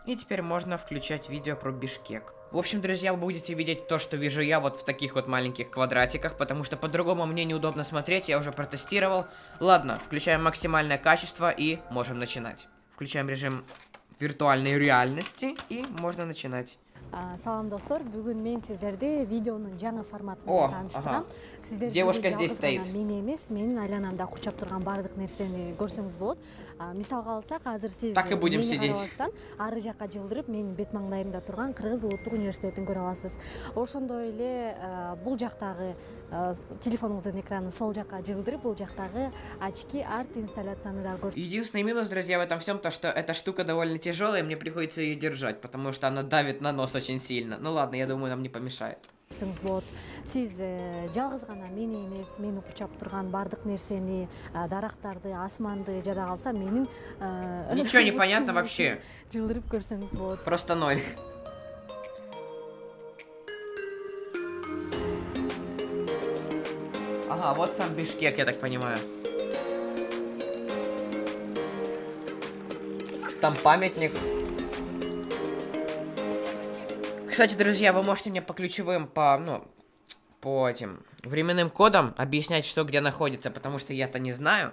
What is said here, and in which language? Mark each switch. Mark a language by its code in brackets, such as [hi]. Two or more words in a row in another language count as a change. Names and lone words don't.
[ru] И теперь можно включать видео про Бишкек. В общем, друзья, вы будете видеть то, что вижу я вот в таких вот маленьких квадратиках, потому что по-другому мне неудобно смотреть, я уже протестировал. Ладно, включаем максимальное качество и можем начинать. Включаем режим виртуальной реальности и можно начинать. [ky] Салам, достор. Бүгүн мен сиздерди видеонун жаңы форматы менен тааныштырам. Сиздер [ru] девушка здесь стоит. [ky] Мен эмес, менин айланамда курчап турган баардык нерсени көрсөңүз болот. Мисалга алсак, азыр сиз [ru] так и будем сидеть. [ky] Ары жакка жылдырып, менин бет маңдайымда турган Кыргыз Улуттук университетин көрө аласыз. Ошондой эле бул жактагы телефонуңуздун экранын сол жакка жылдырып, бул жактагы очки арт инсталляцияны да көрсөтөт. [ru] Единственный минус, друзья, в этом всем то, что эта штука довольно тяжелая, мне приходится ее держать, потому что она давит на нос очень сильно. Ну ладно, я думаю, нам не помешает. [ky] Сиз жалгыз гана мени эмес, мени курчап турган баардык нерсени, дарактарды, асманды жада калса, менин [ru] Ничего не понятно вообще. [ky] Жылдырып көрсөңүз болот. [ru] Просто ноль. Ага, вот сам Бишкек, я так понимаю. Там памятник. Кстати, друзья, вы можете мне по ключевым, по этим временным кодам объяснять, что где находится, потому что я-то не знаю.